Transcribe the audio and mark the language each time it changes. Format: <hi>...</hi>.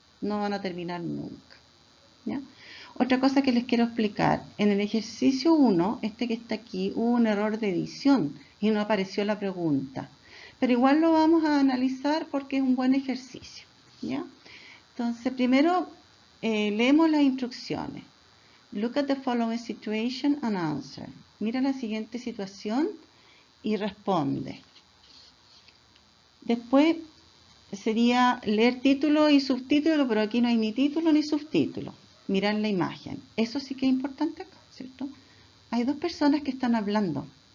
<es>No van a terminar nunca. ¿Ya? Otra cosa que les quiero explicar. En el ejercicio 1, este que está aquí, hubo un error de edición y no apareció la pregunta. Pero igual lo vamos a analizar porque es un buen ejercicio. ¿Ya? Entonces, primero leemos las instrucciones.</es> <en>Look at the following situation and answer.</en> <es>Mira la siguiente situación y responde. Después sería leer título y subtítulo, pero aquí no hay ni título ni subtítulo. Mirar la imagen. Eso sí que es importante acá, ¿cierto? Hay dos personas que están hablando.</es>